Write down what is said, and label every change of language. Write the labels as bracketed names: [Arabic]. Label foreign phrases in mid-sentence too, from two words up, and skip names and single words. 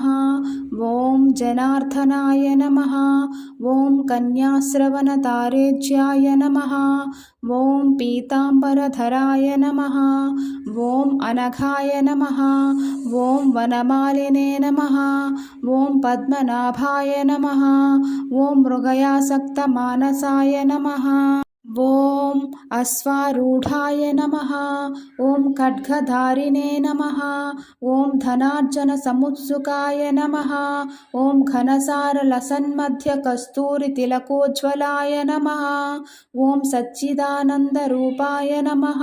[Sanskrit] ఓం జనార్దనాయ నమః. ఓం కన్యాశ్రవణతారేజ్యాయ నమః. ఓం పీతాంబరధరాయ నమః. ఓం అనఘాయ నమః. ఓం వనమాలినే నమః. ఓం పద్మనాభాయ నమః. ఓం మృగయాసక్తమానసాయ నమః. ॐ अश्वारूढाय नमः। ॐ खड्गधारिणे नमः। ॐ धनार्जनसमुत्सुकाय नमः। ॐ घनसारलसन्मध्यकस्तूरितिलकोज्ज्वलाय नमः। ॐ सच्चिदानन्दरूपाय नमः।